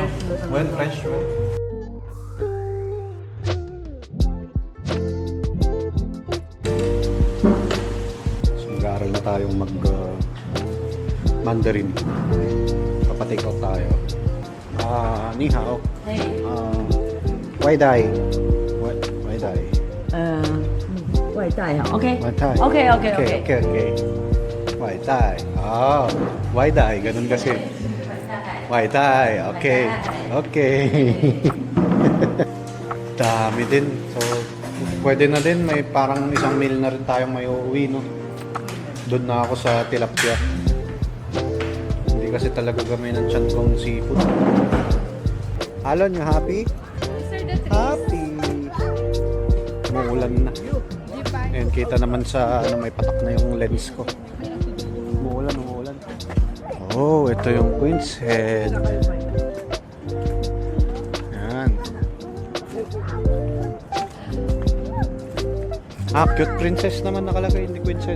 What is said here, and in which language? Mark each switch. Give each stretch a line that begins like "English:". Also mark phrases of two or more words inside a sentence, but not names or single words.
English: Well, fresh.
Filipino: So, nag-aaral na tayong Mandarin. Papatake out tayo.
Chinese: 你好. 外带。外带. 外带啊 ，OK，外带. Okay. 外带. 外带.
Filipino: Ganun kasi.
Chinese: 外带.
Filipino: Okay. Dami din. So, pwede na din. May parang isang meal na rin tayong may uuwi, no? Doon na ako sa tilapia. Hindi kasi talaga gamay ng tiyan kong seafood. Alon,
English: you happy? Happy.
Filipino: Umuulan na. Ayan, kita naman sa may patak na yung lens ko. Umuulan. Oh, ito yung Queen's Head. Ayan.
English: Cute princess
Filipino: naman nakalagay, hindi Queen's Head.